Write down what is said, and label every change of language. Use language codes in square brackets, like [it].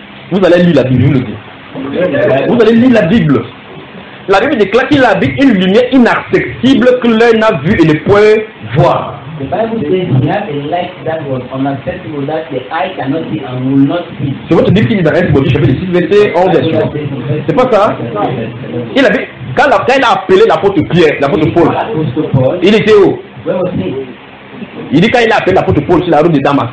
[fr] Vous allez lire la Bible, vous le dites. Vous allez lire la Bible. La Bible déclare qu'il habite une lumière inaccessible que l'œil n'a vu et ne peut voir. [en] The Bible says he has a light that was unaccessible that the eye cannot see and will not see. [fr] C'est votre Bible qui dit dans Esaïe chapitre 6 verset 11 et 12. C'est pas ça? Il avait quand il a appelé l'apôtre Pierre, l'apôtre Paul. Il était où? [en] Where was he? [fr] Il dit quand il a appelé l'apôtre Paul sur la route de Damas.